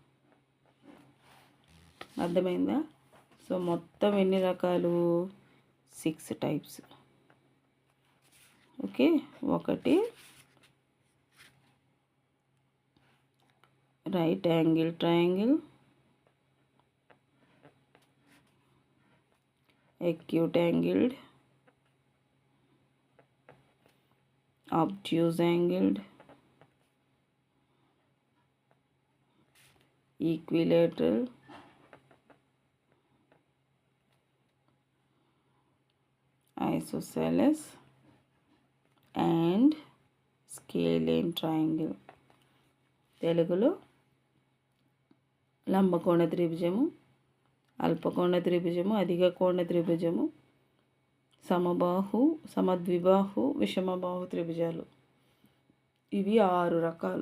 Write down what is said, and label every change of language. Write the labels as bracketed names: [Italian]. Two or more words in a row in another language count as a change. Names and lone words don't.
[Telugu] అర్థమైందా? సో మొత్తం ఎన్ని రకాలు? [English] 6 types. Okay, ఒకటి right angle triangle, acute angled, obtuse angled, equilateral, isosceles and scalene triangle. [Telugu] తెలుగులో లంబకోణ త్రిభుజము, అల్పకోణ త్రిభుజము, అధిక కోణ త్రిభుజము, సమబాహు, సమద్విబాహు, విషమబాహు త్రిభుజాలు. ఇవి 6 రకాలు.